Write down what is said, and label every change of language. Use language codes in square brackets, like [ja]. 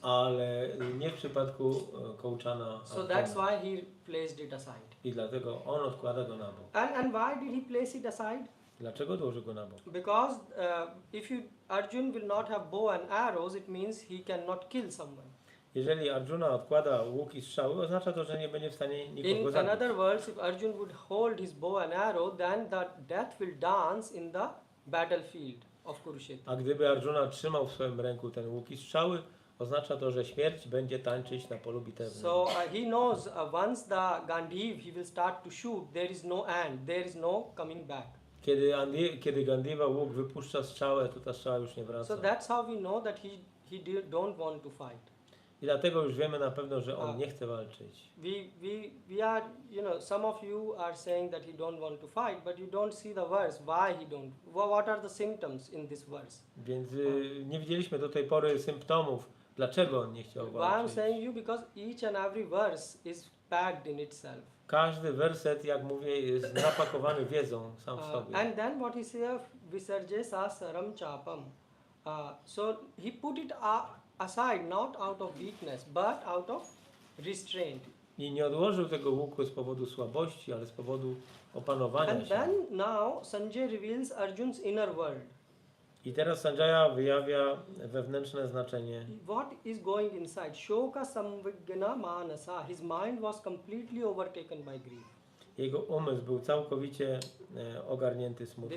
[pl] ale nie w przypadku kołczana. [en] So that's why he placed it aside. [pl] I dlatego on odkłada go na bok. [en] And why did he place it aside? [pl] Dlaczego odłożył go na bok? [en] Because if Arjun will not have bow and arrows, it means he cannot kill someone. [pl] Jeżeli Arjuna odkłada łuk i strzały, oznacza to, że nie będzie w stanie nikogo [en] In [pl] zabić. [en] another words, if Arjun would hold his bow and arrow, then the death will dance in the battlefield of Kurukshetra. [pl] A gdyby Arjuna trzymał w swoim ręku ten łuk i strzały, oznacza to, że śmierć będzie tańczyć na polu bitewnym. [en] So he knows once the Gandhiv he will start to shoot, there is no end, there is no coming back. [pl] Kiedy Gandiva łuk wypuszcza strzałę, to ta strzała już nie wraca. [en] So that's how we know that he don't want to fight. [pl] I dlatego już wiemy na pewno, że on nie chce walczyć. [en] We are, some of you are saying that he don't want to fight, but you don't see the verse. Why he don't? What are the symptoms in this verse? [pl] Więc nie widzieliśmy do tej pory symptomów, dlaczego on nie chciał [en] Why I'm [pl] walczyć. [en] saying you because each and every verse is packed in itself. [pl] Każdy werset, jak mówię, jest napakowany wiedzą sam w sobie. [en] And then what he says, [sa] Visarje sasaram chapam. [en] So he put it aside not out of weakness, but out of restraint. [pl] I nie odłożył tego łuku z powodu słabości, ale z powodu opanowania [en] And [pl] się. [en] then now Sanjay reveals Arjun's inner world. [pl] I teraz Sanjaya wyjawia wewnętrzne znaczenie. [en] What is going inside? [sa] Shoka samvigna manasa. [en] His mind was completely overtaken by grief. [pl] Jego umysł był całkowicie ogarnięty smutkiem